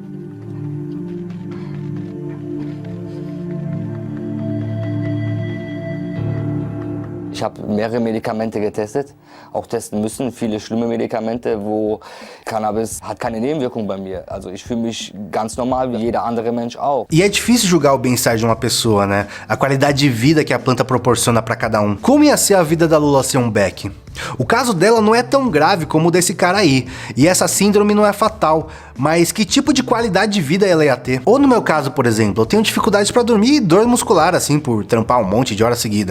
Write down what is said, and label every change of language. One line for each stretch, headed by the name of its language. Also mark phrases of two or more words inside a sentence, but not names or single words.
German: Ich habe mehrere Medikamente getestet, auch testen müssen, viele schlimme Medikamente, wo Cannabis hat keine Nebenwirkung bei mir. Also ich fühle mich ganz normal wie jeder andere Mensch auch.
Portuguese: E é difícil julgar o bem-estar de uma pessoa, né? A qualidade de vida que a planta proporciona pra cada um. Como ia ser a vida da Lola sem um beck? O caso dela não é tão grave como o desse cara aí, e essa síndrome não é fatal, mas que tipo de qualidade de vida ela ia ter? Ou no meu caso, por exemplo, eu tenho dificuldades pra dormir e dor muscular, assim, por trampar um monte de hora seguida.